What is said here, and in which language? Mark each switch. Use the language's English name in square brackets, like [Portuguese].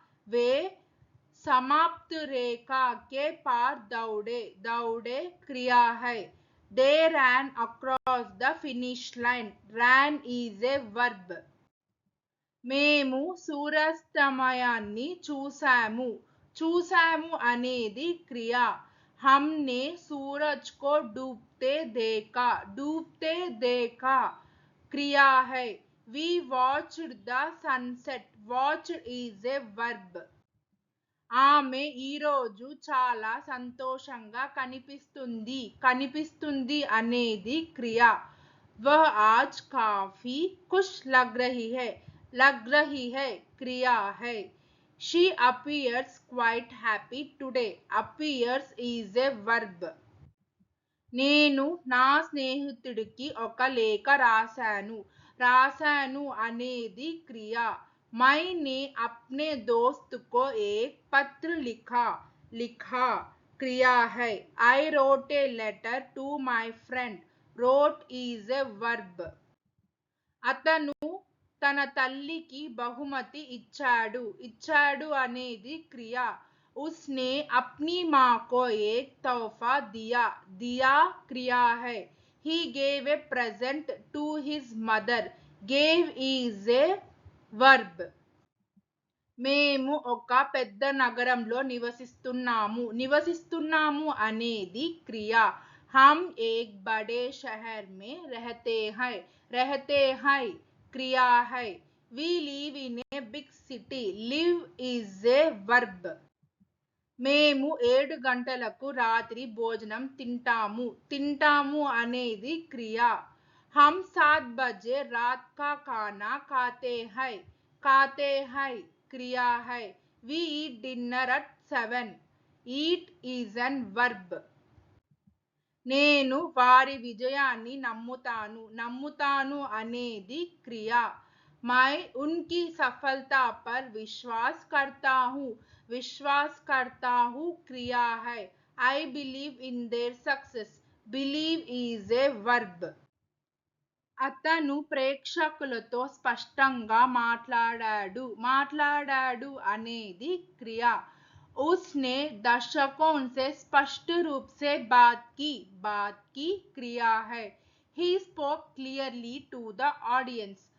[Hindi] వే समाप्त रेखा के पार दौड़े. दौड़े क्रिया है. [English] They ran across the finish line. Ran is a verb. [Telugu] మేము సూర్యాస్తమయాన్ని చూసాము. చూసాము అనేది క్రియ. [Hindi] हमने सूरज को डूबते देखा. डूबते देखा क्रिया है. [English] We watched the sunset. Watched is a verb. [Telugu] ఆమె ఈరోజు చాలా సంతోషంగా కనిపిస్తుంది. కనిపిస్తుంది అనేది క్రియ. [Hindi] वह आज काफी खुश लग रही है. लग रही है क्रिया है. [English] She appears quite happy today. Appears is a verb. [Telugu] నేను నా స్నేహితుడికి ఒక లేఖ రాశాను. రాశాను అనేది క్రియ. [Hindi] मैंने अपने दोस्त को एक पत्र लिखा. लिखा क्रिया है. [English] I wrote a letter to my friend. Wrote is a verb. [Telugu] అతను తన తల్లికి బహుమతి ఇచ్చాడు. ఇచ్చాడు అనేది క్రియ. [Hindi] उसने अपनी माँ को एक तोहफा दिया. दिया क्रिया है. [English] He gave a present to his mother. Gave is a verb. [Telugu] మేము ఒక పెద్ద నగరంలో నివసిస్తున్నాము. నివసిస్తున్నాము అనేది క్రియ. [Hindi] हम एक बड़े शहर में रहते हैं. रहते हैं क्रिया है. [English] We live in a big city. Live is a verb. [Telugu] మేము 7 గంటలకు రాత్రి భోజనం తింటాము. తింటాము అనేది క్రియ. [Hindi] हम 7 बजे रात का खाना खाते हैं. खाते हैं क्रिया है. [English] We eat dinner at 7. Eat is an verb. [Telugu] నేను వారి విజయాన్ని నమ్ముతాను. నమ్ముతాను అనేది క్రియ. [Hindi] मैं उनकी सफलता पर विश्वास करता हूँ. विश्वास करता हूँ क्रिया है. [English] I believe in their success. Believe is a verb. [Telugu] అతను ప్రేక్షకులతో స్పష్టంగా మాట్లాడాడు. మాట్లాడాడు అనేది క్రియ. [Hindi] उसने दर्शकों से स्पष्ट रूप से बात की. बात की क्रिया है. [English] He spoke clearly to the audience.